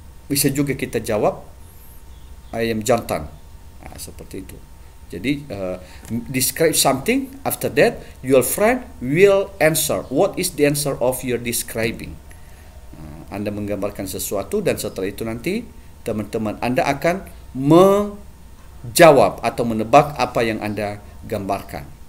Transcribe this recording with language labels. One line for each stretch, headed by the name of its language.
Indonesian: Bisa juga kita jawab ayam jantan. Seperti itu.
English: Jadi describe something. After that, your friend will answer. What is the answer of your describing?
Indonesian: Anda menggambarkan sesuatu, dan setelah itu nanti teman-teman Anda akan menjawab atau menebak apa yang Anda gambarkan.